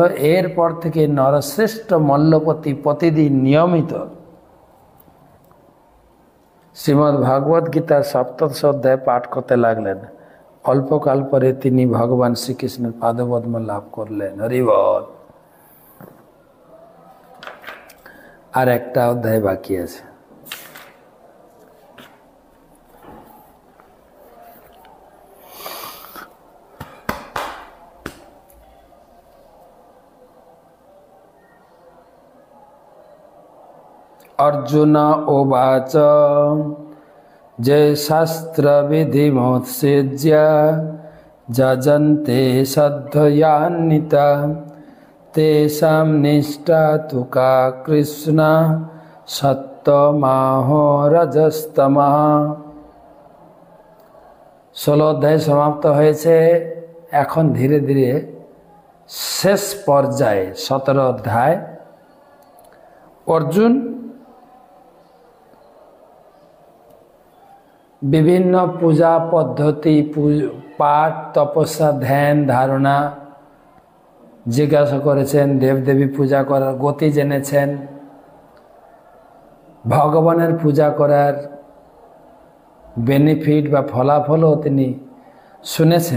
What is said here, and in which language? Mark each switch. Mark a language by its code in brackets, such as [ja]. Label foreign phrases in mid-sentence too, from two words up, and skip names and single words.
[bn] এরপর থেকে নরশ্রেষ্ঠ মল্লপতি প্রতিদিন নিয়মিত শ্রীমদ্ ভাগবত গীতার ৭ অধ্যায় পাঠ করতে লাগলেন। অল্পকাল পরে তিনি ভগবান শ্রীকৃষ্ণের পাদপদ্ম লাভ করলেন। হরি বল। আর একটা অধ্যায় বাকি আছে। [sa] अर्जुन उवाच जय शास्त्र विधिमुत्सृज्य जजन्ते श्रद्धयान्विता तेषां निष्ठा तु का कृष्ण सत्तमाहो रजस्तमः। [bn] 16 অধ্যায় সমাপ্ত হয়েছে। এখন ধীরে ধীরে শেষ পর্যায়ে 17 অধ্যায়। অর্জুন বিভিন্ন পূজা পদ্ধতি, পাঠ, তপস্যা, ধ্যান, ধারণা জিজ্ঞাসা করেছেন, দেবদেবী পূজা করার গতি জেনেছেন, ভগবানের পূজা করার বেনিফিট বা ফলাফলও তিনি শুনেছেন।